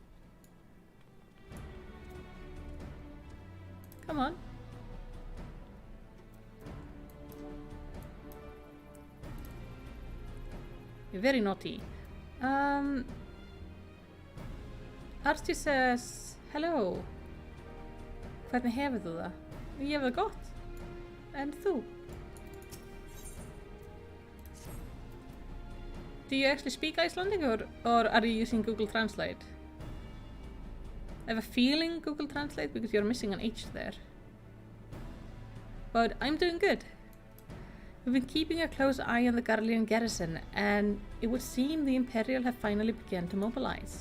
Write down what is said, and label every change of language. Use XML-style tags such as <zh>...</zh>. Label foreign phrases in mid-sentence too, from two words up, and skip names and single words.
<en>Come on. You're very naughty. Archie says, hello.</en> <is>Hvernig hefur þú það? Ég hef það gott. En þú?</is> <en>Do you actually speak Icelandic or are you using Google Translate? I have a feeling Google Translate because you're missing an H there. But I'm doing good. We've been keeping a close eye on the Garlean garrison, and it would seem the Imperial have finally begun to mobilize.</en>